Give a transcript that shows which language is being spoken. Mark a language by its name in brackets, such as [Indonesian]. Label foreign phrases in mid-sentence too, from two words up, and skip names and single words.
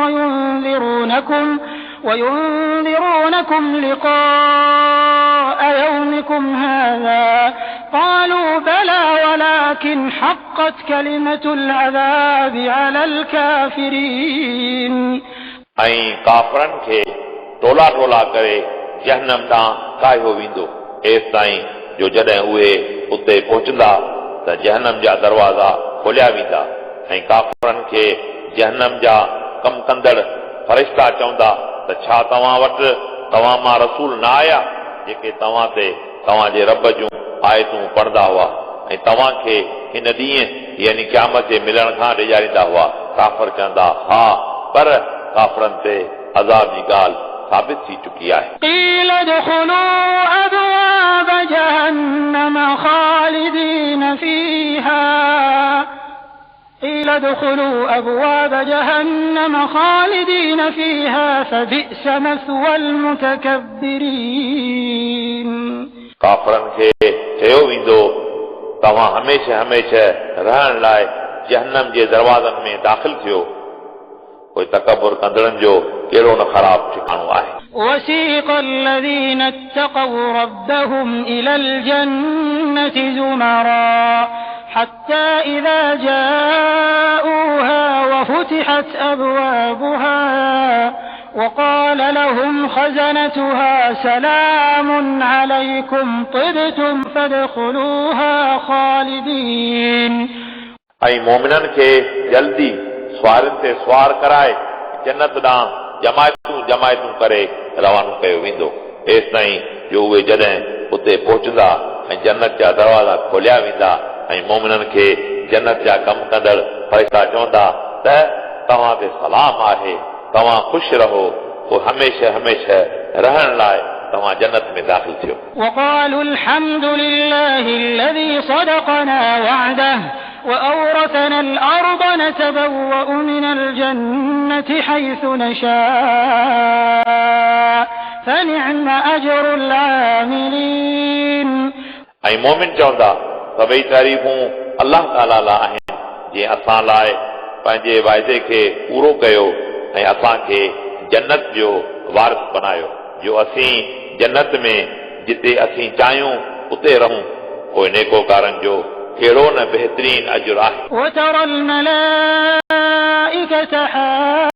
[Arabic] وينذرونكم لقاء يومكم هذا قالوا بلى ولكن حقت كلمة العذاب على الكافرين. [Sindhi] ऐं काफ़रनि खे टोला टोला करे जहन्नम ॾांहुं कायो वेंदो एसि ताईं जो जॾहिं उहे उते पहुचंदा त जहन्नम जा दरवाज़ा खोलिया वेंदा ऐं काफ़रनि खे जहन्नम जा कम कंदड़ फ़रिश्ता चवंदा त छा तव्हां वटि तव्हां मां रसूल न आया जेके तव्हां ते तव्हांजे रब जूं आयतूं पढ़ंदा हुआ ऐं तव्हांखे हिन ॾींहुं यानी क़यामत जे मिलण खां ॾेजारींदा हुआ. काफ़र चवंदा हा पर काफ़रनि ते अज़ाब जी ॻाल्हि साबित थी चुकी आहे. [Arabic] قيل ادخلوا أبواب جهنم خالدين فيها فبئس مثوى المتكبرين. [Sindhi] काफ़रनि खे चयो वेंदो तव्हां हमेशह हमेशह रहण लाइ जहन्नम जे दरवाज़नि में दाख़िल थियो कोई तकबर कंदड़नि जो कहिड़ो न ख़राब ठिकाणो आहे. [Arabic] وسيق الذين اتقوا ربهم إلى الجنة زمرا حتى إذا جاءوها وفتحت أبوابها وقال لهم خزنتها سلام عليكم طبتم فادخلوها خالدين [Sindhi] ऐं मोमिननि खे जल्दी सुवारनि ते सुवार कराए जन्नत ॾांहुं जमायतूं करे रवानो कयो वेंदो तेसि ताईं जो उहे जॾहिं उते पहुचंदा ऐं जन्नत जा दरवाज़ा खोलिया वेंदा ऐं मोमिननि खे जन्नत जा कमु कंदड़ फ़रिश्ता चवंदा त तव्हां ते सलाम आहे तव्हां ख़ुशि रहो पोइ हमेशह हमेशह रहण लाइ तव्हां जन्नत में दाख़िल थियो [Arabic] وقالوا الحمد لله الذي صدقنا وعده وأورثنا الأرض نتبوأ من الجنة حيث نشاء فنعم أجر العاملين [Sindhi] ऐं मोमिन चवंदा सभई तारीफ़ूं अल्लाह ताला लाइ आहिनि जंहिं असां लाइ पंहिंजे वाइदे खे पूरो कयो ऐं असांखे जन्नत जो वारिस बनायो जो असीं जन्नत में जिते असीं चाहियूं उते रहूं पोइ नेकोकारनि जो कहिड़ो न बहितरीन अजुर आहे